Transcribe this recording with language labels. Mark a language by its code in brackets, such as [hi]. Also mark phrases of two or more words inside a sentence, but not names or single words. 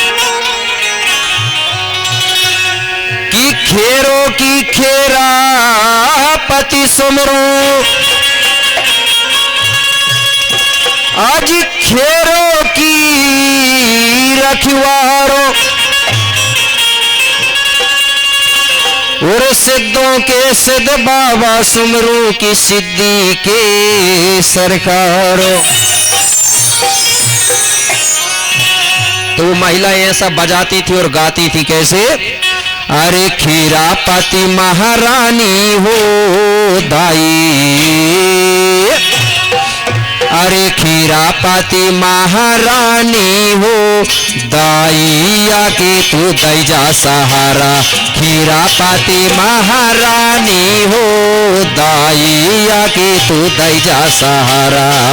[bns] कि खेरों की खेरा पति सुमरो, आज खेरों की रखवारो, और सिद्धों के सिद्ध बाबा सुमरू की सिद्धि के सरकारो। [hi] तो वो महिलाएं ऐसा बजाती थी और गाती थी कैसे, [bns] अरे खीरापति महारानी हो दाई, अरे खीरापति महारानी हो दाई, आके तू दई जा सहारा, खीरापति महारानी हो दाई, आके तू दई जा सहारा।